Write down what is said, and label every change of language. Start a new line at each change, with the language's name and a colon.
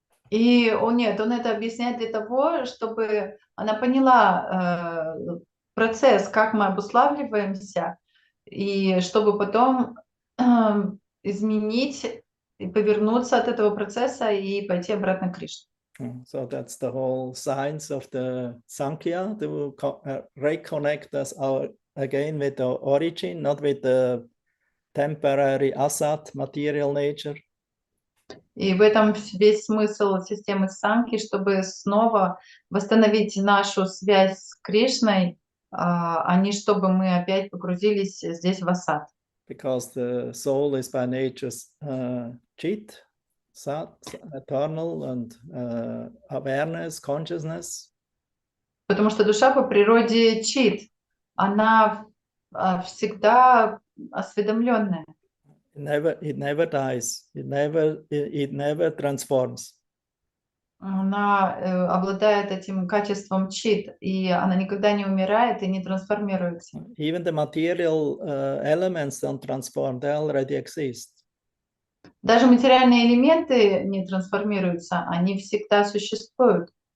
Russian: И он это объясняет для того, чтобы она поняла процесс, как мы обуславливаемся, и чтобы потом изменить и повернуться от этого процесса и пойти обратно к Кришне.
English: So that's the whole science of the Sankhya, to reconnect us again with the origin, not with the temporary asat, material nature.
Russian: И в этом весь смысл системы Санки, чтобы снова восстановить нашу связь с Кришной, а не чтобы мы опять погрузились здесь в асад.
English: Because the soul is by nature chit, sat, eternal, and awareness, consciousness.
Russian: Потому что душа по природе чит, она всегда осведомленная.
English: It never dies. It never transforms.
Russian: Она обладает этим качеством чит, и она никогда не умирает и не трансформируется.
English: Even the material elements don't transform; they already exist.
Russian: Даже материальные элементы не трансформируются, они всегда существуют.